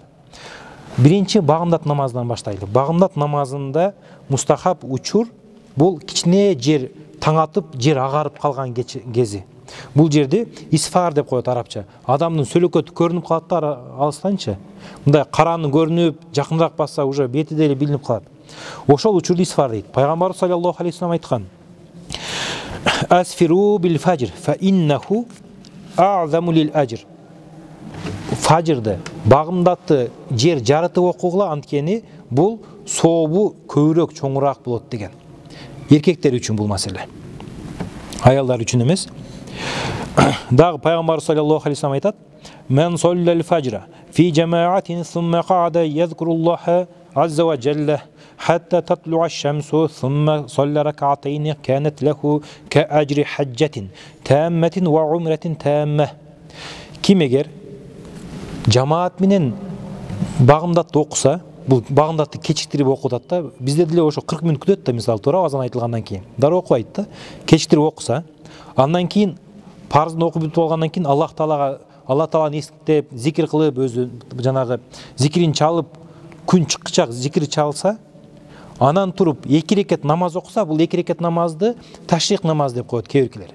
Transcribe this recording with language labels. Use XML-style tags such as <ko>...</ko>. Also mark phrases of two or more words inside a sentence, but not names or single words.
<ky>Биринчи багымдат намазынан баштайлы. Багымдат намазында мустахаб учур бул кичине жер таң атып, жер агарып калган кези. Бул жерде исфар деп коет арабча. Адамдын сөлөкөтү көрүнүп калат да алыстанчы. Мындай караны көрүнүп, жакыныраак басса уже бети деле билинип калат. Ошол учурду исфар дейт. Пайгамбар</ky> <ar>صلى الله عليه وسلم</ar> <ky>айткан:</ky> <ar>"أسفروا بالفجر، فإنه أعظم للأجر."</ar> <ky>Фажрды, багымдатты жер жарытып окугула, анткени бул сообу көбүрөөк, чоңураак болот деген. Эркектер үчүн бул маселе. Аялдар үчүн эмес. Дагы Пайгамбар</ky> <ar>صلى الله عليه وسلم</ar> <ky>айтат:</ky> <ar>"من صلى الفجر في جماعة ثم قعد يذكر الله عز وجل حتى تطلع الشمس ثم صلى ركعتين كانت له كأجر حجة تامة وعمرة تامة."</ar> <ky>Ким эгер жамаат менен багымдатты окуса, бул багымдатты кечиктирип окутат да. Бизде деле ошо 40 мүнөт күтөт да, мисалы, туура азан айтылгандан кийин. Дароо окубайт да. Кечиктирип окуса, андан кийин парыздын окуп бүтүп алгандан кийин Аллах Тааланы эстеп, зикир кылып, өзү жанагы зикирин чалып, күн чыккыча зикир чалса, анан туруп 2 рекет намаз окуса, бул 2 рекет намазды ташрик намаз деп коет кээбиркилер.</ky>